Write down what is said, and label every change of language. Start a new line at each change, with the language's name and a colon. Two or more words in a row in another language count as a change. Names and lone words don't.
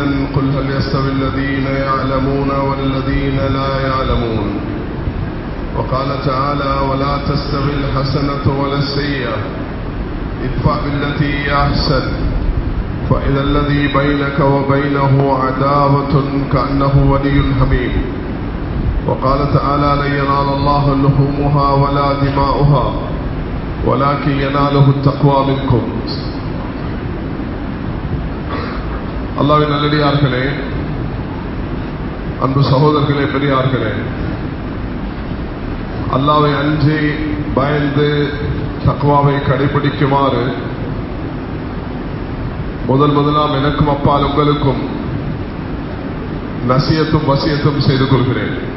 Arabic: قل هل يستوي الذين يعلمون والذين لا يعلمون وقال تعالى ولا تستوي الحسنة ولا السيئة ادفع بالتي هي أحسن فإذا الذي بينك وبينه عداوة كأنه ولي حميم وقال تعالى لن ينال الله لحومها ولا دماؤها ولكن يناله التقوى منكم.
Tamil: அல்லாஹ்வின் நல்லடியார்களே, அன்பு சகோதரர்களே, பெரியார்களே, அல்லாஹ்வை அஞ்சி பயந்து தக்வாவை கடைபிடிக்குமாறு முதலாம் எனக்கும் அப்பால் உங்களுக்கும்
Arabic: نصيحة ووصية
Tamil: செய்து கொள்கிறேன்.